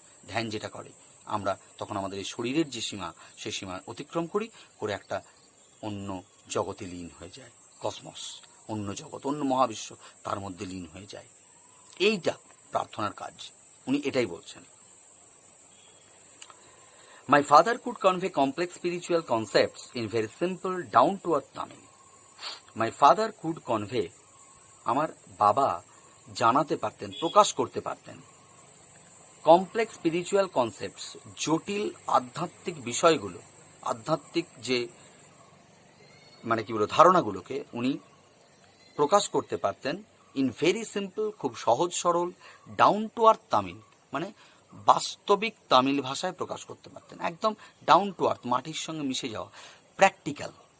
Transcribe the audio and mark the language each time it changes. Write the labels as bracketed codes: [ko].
[bn] ধ্যান যেটা করে, আমরা তখন আমাদের এই শরীরের যে সীমা, সেই সীমা অতিক্রম করে একটা অন্য জগতে লীন হয়ে যায়, কসমস, অন্য জগৎ, অন্য মহাবিশ্ব, তার মধ্যে লীন হয়ে যায়। এইটা প্রার্থনার কাজ, উনি এটাই বলছেন। [en] My father could convey complex spiritual concepts in very simple, down-to-earth Tamil. My father could convey, [bn] আমার বাবা জানাতে পারতেন, প্রকাশ করতে পারতেন, [en] complex spiritual concepts, [bn] জটিল আধ্যাত্মিক বিষয়গুলো, আধ্যাত্মিক যে মানে কি বলবো ধারণাগুলোকে উনি প্রকাশ করতে পারতেন [en] in very simple, [bn] খুব সহজ সরল, [en] down to earth [bn] তামিল, মানে বাস্তবিক তামিল ভাষায় প্রকাশ করতে পারতেন, একদম ডাউন টু আর্থ, মাটির সঙ্গে মিশে যাওয়া, প্র্যাকটিক্যাল।